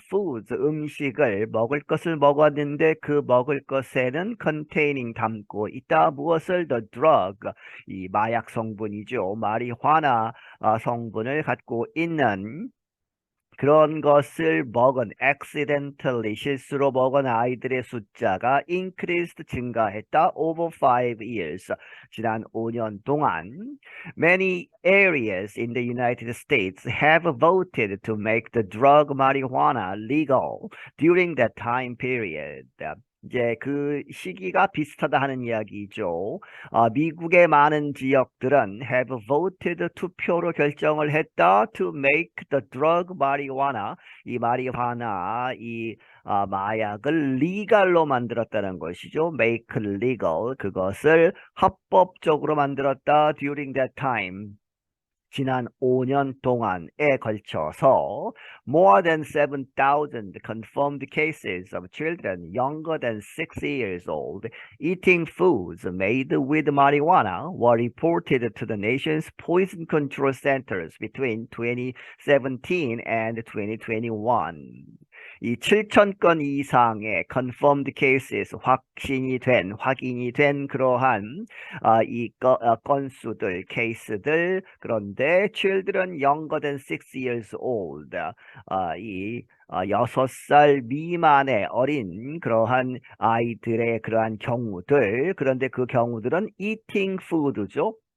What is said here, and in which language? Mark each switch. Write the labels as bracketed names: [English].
[Korean] foods, 음식을 먹을 것을 먹었는데 그 먹을 것에는 containing 담고 있다. 무엇을? [English] the drug, [Korean] 이 마약 성분이죠. 마리화나 성분을 갖고 있는 그런 것을 먹은 [English] accidentally [Korean] 실수로 먹은 아이들의 숫자가 [English] increased [Korean] 증가했다 [English] over 5 years [Korean] 지난 5년 동안 [English] many areas in the United States have voted to make the drug marijuana legal during that time period. [Korean] 이제 그 시기가 비슷하다 하는 이야기죠. 미국의 많은 지역들은 [English] have voted [Korean] 투표로 결정을 했다 [English] to make the drug marijuana [Korean] 이 마리화나 이 마약을 legal로 만들었다는 것이죠. [English] make legal [Korean] 그것을 합법적으로 만들었다 [English] during that time. [Korean] 지난 5년 동안에 걸쳐서 [English] more than 7,000 confirmed cases of children younger than 6 years old eating foods made with marijuana were reported to the nation's poison control centers between 2017 and 2021. [Korean] 이 7천 건 이상의 [English] confirmed cases [Korean] 확인이 된 그러한 건수들, 케이스들, 그런데 [English] children younger than 6 years old, [Korean] 이 6살 미만의 어린 그러한 아이들의 그러한 경우들, 그런데 그 경우들은 [English] eating food [Korean] 죠.